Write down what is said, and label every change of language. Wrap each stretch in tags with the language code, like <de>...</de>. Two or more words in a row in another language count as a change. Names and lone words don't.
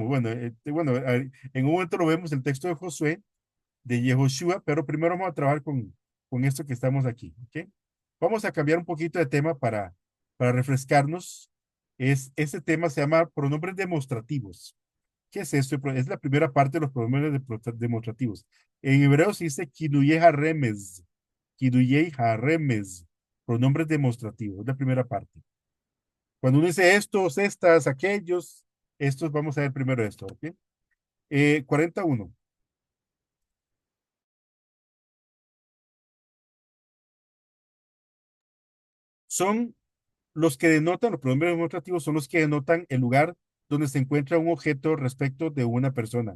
<es>Bueno, en un momento lo vemos el texto de Josué, de Yehoshua, pero primero vamos a trabajar con esto que estamos aquí, ¿ok? Vamos a cambiar un poquito de tema para refrescarnos. Este tema se llama pronombres demostrativos. ¿Qué es esto? Es la primera parte de los pronombres demostrativos. En hebreo se dice</es> <he>כינויי הרמז, כינויי הרמז,</he> <es>pronombres demostrativos, es la primera parte. Cuando uno dice estos, estas, aquellos, estos, vamos a ver primero esto, ¿ok? 41. Son los pronombres demostrativos son los que denotan el lugar donde se encuentra un objeto respecto de una persona.</es>